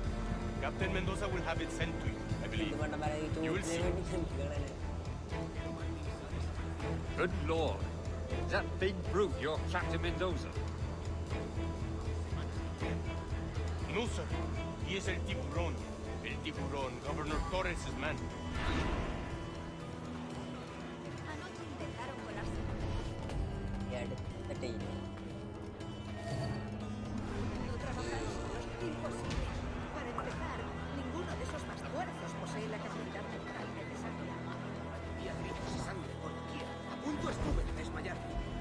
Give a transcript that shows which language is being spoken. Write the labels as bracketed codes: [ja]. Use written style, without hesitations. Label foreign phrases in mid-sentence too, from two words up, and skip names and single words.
[en] Captain Mendoza will have it sent to you, I believe. You will see. Good lord. Is that big brute your Captain Mendoza? No, sir. He is El Tiburon. El Tiburon, Governor Torres' man. [es] Anoche intentaron colarse. [ml] ഈ അടുത്ത ടൈം [es] No trabajar solos. Imposible. Para empezar, ninguno de esos mascuerzos posee la capacidad mental necesaria. Y a gritos y sangre por doquier. A punto estuve de desmayarme.